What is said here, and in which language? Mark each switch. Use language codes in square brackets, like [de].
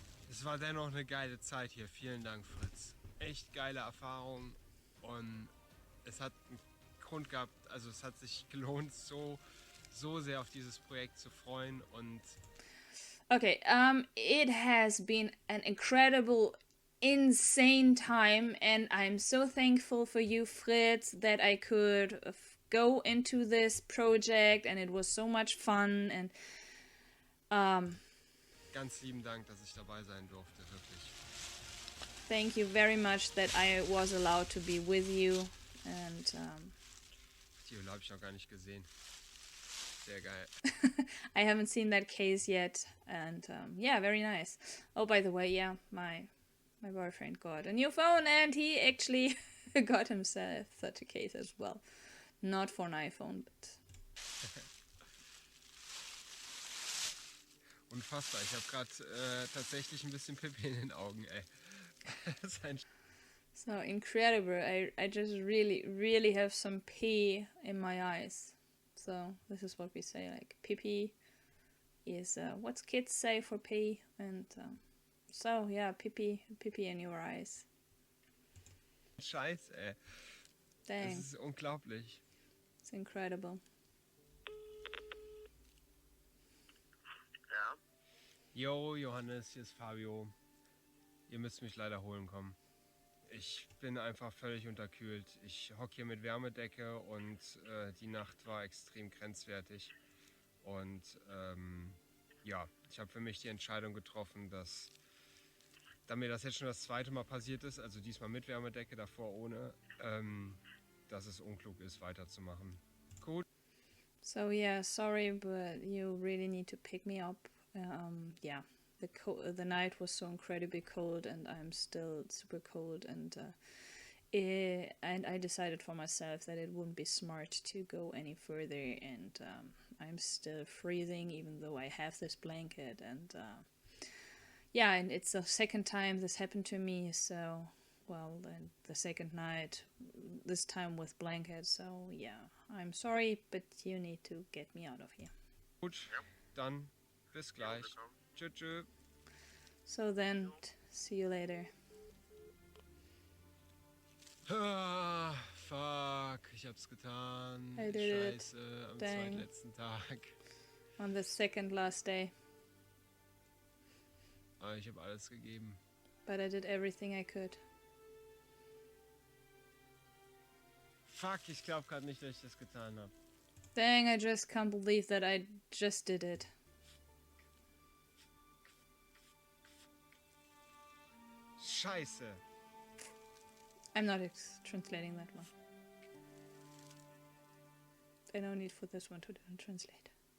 [de] Es war dennoch eine geile Zeit hier. Vielen Dank, Fritz. Echt geile Erfahrung, und es hat einen Grund gehabt, also es hat sich gelohnt, so sehr auf dieses Projekt zu freuen, und [en] Okay, it has been an incredible, insane time, and I'm so thankful for you, Fritz, that I could go into this project, and it was so much fun. And [de] Ganz lieben Dank, dass ich dabei sein durfte, wirklich. [en] thank you very much that I was allowed to be with you. And [de] Die Höhle habe ich noch gar nicht gesehen. Sehr geil. [en] I haven't seen that case yet. And yeah, very nice. Oh, by the way, yeah, my boyfriend got a new phone, and he actually got himself such a case as well. Not for an iPhone, but... [de] Unfassbar. Ich habe gerade tatsächlich ein bisschen Pipi in den Augen, ey. Das ist ein [en] So incredible. I just really have some pee in my eyes. So this is what we say, like pee is what's kids say for pee, and so yeah, pee in your eyes. [de] Scheiß, ey. [en] Dang, [de] Das ist unglaublich. [en] it's incredible. [de] Ja, Jo, Johannes, hier ist Fabio. Ihr müsst mich leider holen kommen. Ich bin einfach völlig unterkühlt. Ich hocke hier mit Wärmedecke und die Nacht war extrem grenzwertig. Und ja, ich habe für mich die Entscheidung getroffen, dass, da mir das jetzt schon das zweite Mal passiert ist, also diesmal mit Wärmedecke, davor ohne, dass es unklug ist, weiterzumachen. Gut. [en] So yeah, sorry, but you really need to pick me up. Yeah, the night was so incredibly cold, and I'm still super cold, and I decided for myself that it wouldn't be smart to go any further, and I'm still freezing even though I have this blanket, and yeah, and it's the second time this happened to me, so well, then the second night, this time with blanket, so yeah, I'm sorry, but you need to get me out of here. [de] Gut, dann bis gleich. bitte. Tschüss. [en] So then, see you later. [de] Ah, fuck, ich hab's getan. [en] I did it. [de] Scheiße, am [en] Dang. [de] zweitletzten Tag. [en] On the second last day, [de] Aber ich habe alles gegeben. [en] but I did everything I could. [de] Fuck, ich glaube gerade nicht, dass ich das getan habe. [en] Dang, I just can't believe that I just did it. [de] Scheiße. [en] I'm not translating that one. I no need for this one to translate.